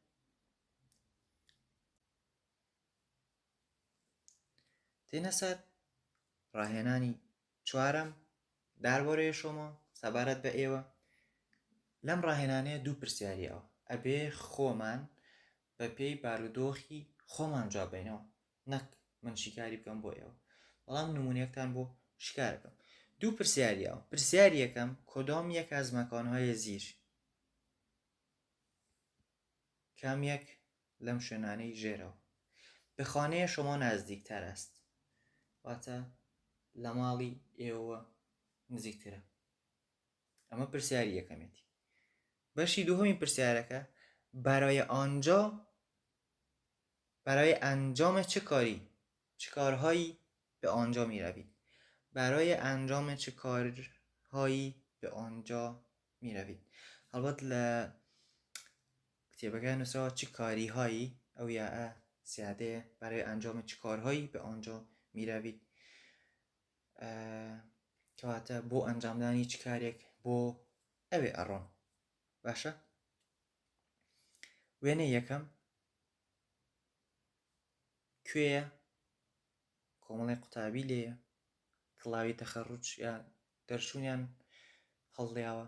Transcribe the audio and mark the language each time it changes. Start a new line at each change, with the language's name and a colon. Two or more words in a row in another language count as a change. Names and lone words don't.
Central Kurdish: تێنە سەر ڕاهێنانی چوارەم داربۆرەیە شۆمە سەبارەت بە ئێوە. لەم ڕاهێنانەیە دوو پرسیاریەوە ئەبێ خۆمان بە پێی بارودۆخی خۆمان جواببینەوە، نەک من شیکاری بکەم بۆ ئێوە. بەڵام نمونەیەکتان بۆ شیکار بکەم. دوو پرسیاریەوە. پرسیاری یەکەم
Persian: کدام یک از مکانهای زیر،
Central Kurdish: کام یک لەم شوێنانەی ژێرەوە
Persian: به خانه شما نزدیکتر است.
Central Kurdish: واتە لە ماڵی ئێوە نزیکترە. ئەمە پرسیاری یەکەمێتی. بەشی دووهەمی پرسیارەکە
Persian: برای انجام چه کارهایی به آنجا می روید.
Central Kurdish: برای انجام چه کارهایی به آنجا می روید. البته لە کتێبەکە نووسراوە
Persian: چه کاریهایی،
Central Kurdish: ئەو یاءە زیادەیە.
Persian: برای انجام چه کارهایی به آنجا می روید
Central Kurdish: کەواتە بۆ ئەنجامدانی چ کارێک بۆ ئەوێ ئەڕۆن. باشە؟ وێنەی یەکەم کوێیە؟ کۆمەڵی قوتابی لێیە، کڵاوی تەخەڕوج یا دەرچوونیان هەڵدیاوە.